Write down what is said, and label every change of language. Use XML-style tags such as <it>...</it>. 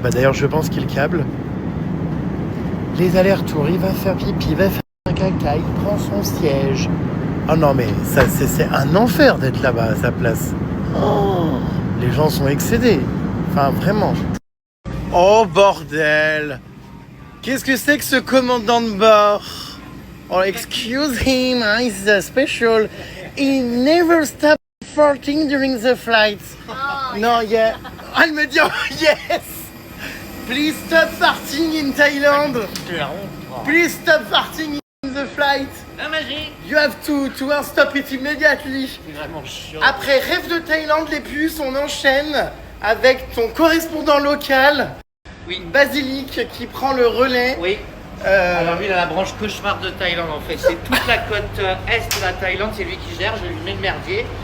<fr>Bah d'ailleurs, je pense qu'ils câblent. Les allers-retours, il va faire pipi, il va faire un caca, il prend son siège. Ah non, mais ça, c'est un enfer d'être là-bas à sa place. Oh, les gens sont excédés. Enfin, vraiment. Oh, bordel. Qu'est-ce que c'est que ce commandant de bord?</fr> <en>Oh, excuse him, hein, he's special. He never stopped farting during the flight. No, yeah.</en> <fr>Ah, elle me dit,</fr> <en>oh, yes. Please stop farting in Thailand. Please stop farting in the flight.</en> <fr>La magie.</fr> <en>You have to stop it immediately.</en> <fr>C'est vraiment chiant. Après Rêve de Thaïlande, les puces, on enchaîne avec ton correspondant local, Oui. Basilic, qui prend le relais. Oui. Alors lui il a la branche cauchemar de Thaïlande en fait. C'est toute la côte est de la Thaïlande, c'est lui qui gère, je lui mets le merdier.</fr>